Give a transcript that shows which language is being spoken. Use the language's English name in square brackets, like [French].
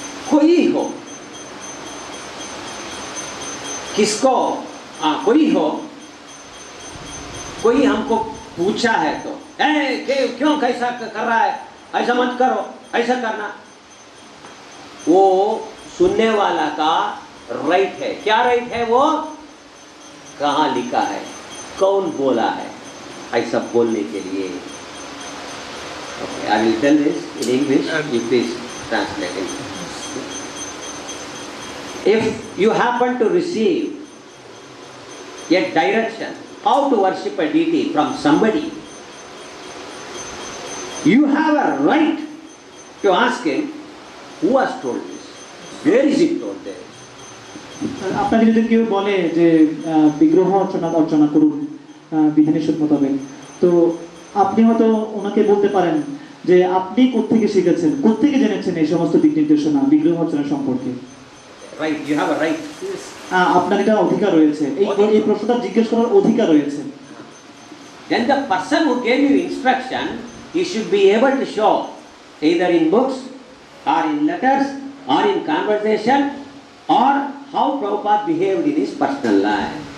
[Hindi] कोई हो, किसको कोई हो, कोई हमको पूछा है तो क्यों कैसा कर रहा है, ऐसा मत करो, ऐसा करना, वो सुनने वाला का राइट है। क्या राइट है? वो कहाँ लिखा है, कौन बोला है ऐसा बोलने के लिए। [English] I will tell this in English, you please translate it. If you happen to receive a direction how to worship a deity from somebody, you have a right to ask him, who has told this? Where is it told there? [Bangla] আপনাকে যদি কেউ বলে যে বিগ্রহ অর্চনা করুন বিধিনিষেধ মোতাবেক, তো আপনি হয়তো ওনাকে বলতে পারেন যে আপনি কোত্থেকে শিখেছেন, কোত্থেকে জেনেছেন এই সমস্ত দিক নির্দেশনা বিগ্রহ অর্চনা সম্পর্কে। [English] Right, you have a right. [Bangla] আপনার এটা অধিকার রয়েছে, এই প্রশ্নটা জিজ্ঞেস করার অধিকার রয়েছে। [English] Then the person who gave you instruction, he should be able to show either in books or in letters or in conversation or how Prabhupada behaved in his personal life.